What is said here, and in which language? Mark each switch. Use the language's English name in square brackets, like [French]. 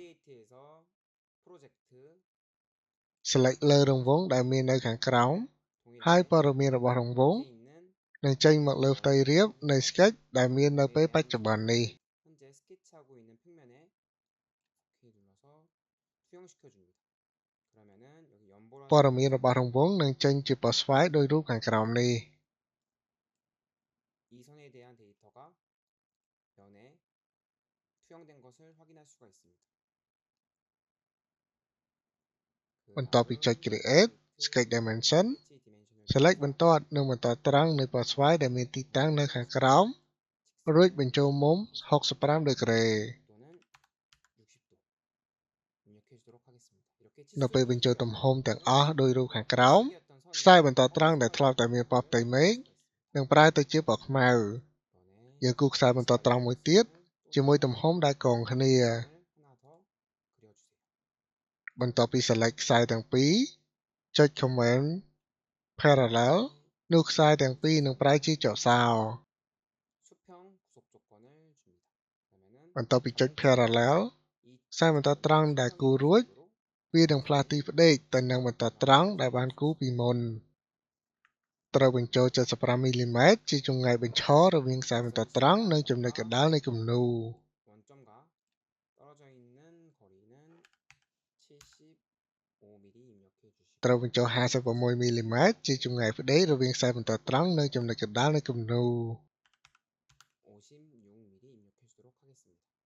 [Korean] 크리에이트에서 프로젝트 [Khmer] select លើរង្វង់ដែលមាននៅខាងក្រោម ហើយព័ត៌មានរបស់រង្វង់ [Korean] 있는 [Khmer] នឹងចេញមកលើផ្ទៃរាបនៃ Sketch ដែលមាននៅពេលបច្ចុប្បន្ននេះ [Korean] 현재 스케치하고 있는 평면에 오케이 눌러서 투영시켜 줍니다. 그러면은 여기 연보라 [Khmer] ព័ត៌មានរបស់រង្វង់នឹងចេញជាពណ៌ស្វាយដោយរូបខាងក្រោមនេះ [Korean] 이 선에 대한 데이터가 면에 투영된 것을 확인할 수가 있습니다. [Khmer] បន្ទាប់ពីចុច Create Sketch Dimension select បន្ទាត់និងបន្តត្រង់នៃពណ៌ស្វាយដែលមានទីតាំងនៅខាងក្រោម រួចបញ្ចូលមុំ 65 ដឺក្រេ [Korean] 또는 60도 입력해 주도록 하겠습니다. 이렇게 [Khmer] នៅពេលបញ្ចូលទំហំទាំងអស់ដោយរូបខាងក្រោម [Korean] 치수였던 [Khmer] ខ្សែបន្តត្រង់ដែលធ្លាប់តែមានពណ៌ផ្ទៃមេឃនឹងប្រែទៅជាពណ៌ខ្មៅ [Korean] 이번에 [Khmer] យើងគូរខ្សែបន្តត្រង់មួយទៀតជាមួយទំហំដែលកងគ្នា [Korean] 하나 더 그려주세요. [Khmer] បន្ទាប់ពី select ខ្សែទាំងពីរចុច Command Parallel នោះខ្សែទាំងពីរនឹងប្រែជាចកសោ [Korean] 수평 구속 조건을 줍니다. 그러면은 [Khmer] បន្ទាប់ពីចុច Parallel [Korean] 이 [Khmer] ខ្សែបន្តត្រង់ដែលគូររួច វានឹងផ្លាស់ទីផ្ដេកទៅនឹងបន្តត្រង់ដែលបានគូរពីមុន ត្រូវបញ្ចូល 75mm ជាចម្ងាយបញ្ឈររវាងខ្សែបន្តត្រង់និងចំណុចកណ្ដាលនៃគំនូរ [Korean] 원점과 떨어져 있는 거리는 75mm 입력해 주시고 [Khmer] ត្រូវបញ្ចូល 56mm ជាចម្ងាយផ្ដេករវាងខ្សែបន្តត្រង់និងចំណុចកណ្ដាលនៃគំនូរ [Korean] 56mm 입력해 주도록 하겠습니다.